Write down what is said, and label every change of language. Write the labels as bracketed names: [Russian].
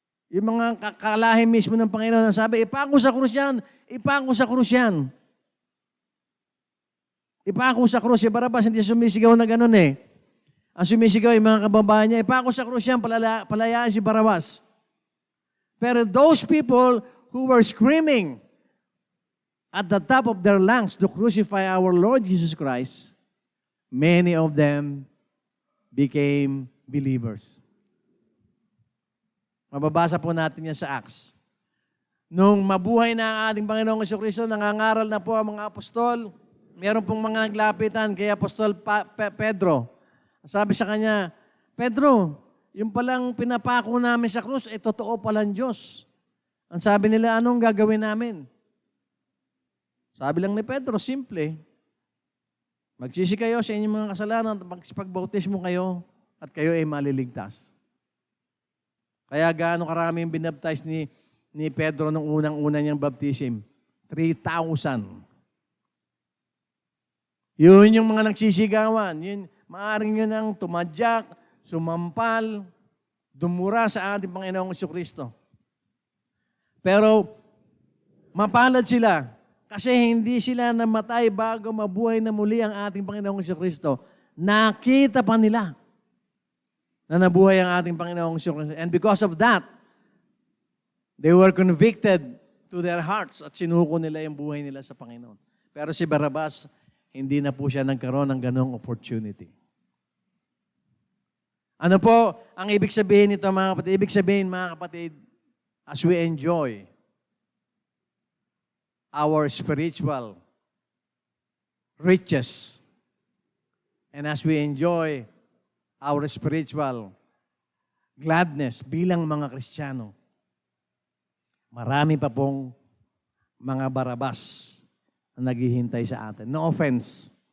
[Filipino] Yung mga kakalahi mismo ng Panginoon na sabi, ipako sa krus yan, ipako sa krus yan. Ipako sa krus. Si Barrabas, hindi sumisigaw na ganun eh. Ang sumisigaw yung mga kababayan niya, ipako sa krus yan, palayaan si Barrabas. [English] Pero those people who were screaming at the top of their lungs to crucify our Lord Jesus Christ, many of them became believers. [Filipino] Mababasa po natin yan sa Acts. Nung mabuhay na ang ating Panginoong Jesucristo, nangangaral na po ang mga apostol. Meron pong mga naglapitan kay Apostol Pedro. Sabi sa kanya, Pedro, yung palang pinapako namin sa krus, totoo palang Diyos. Ang sabi nila, anong gagawin namin? Sabi lang ni Pedro, simple. Magsisi kayo sa inyong mga kasalanan at magsipag-bautismo kayo at kayo ay maliligtas. Kaya gaano karami yung binaptize ni Pedro nung unang-una niyang baptism? 3,000. Yun yung mga nagsisigawan. Yun, maaring yun ang tumadyak, sumampal, dumura sa ating Panginoong Jesucristo. Pero mapalad sila kasi hindi sila namatay bago mabuhay na muli ang ating Panginoong Jesucristo. Nakita pa nila na nabuhay ang ating Panginoong Jesucristo. [English] And because of that, they were convicted to their hearts [Filipino] at sinuko nila yung buhay nila sa Panginoon. Pero si Barrabas, hindi na po siya nagkaroon ng ganong opportunity. Ano po ang ibig sabihin nito, mga kapatid? Ibig sabihin, mga kapatid, [English] as we enjoy our spiritual riches and as we enjoy our spiritual gladness [Filipino] bilang mga Kristiyano, marami pa pong mga Barrabas na naghihintay sa atin. [English] No offense.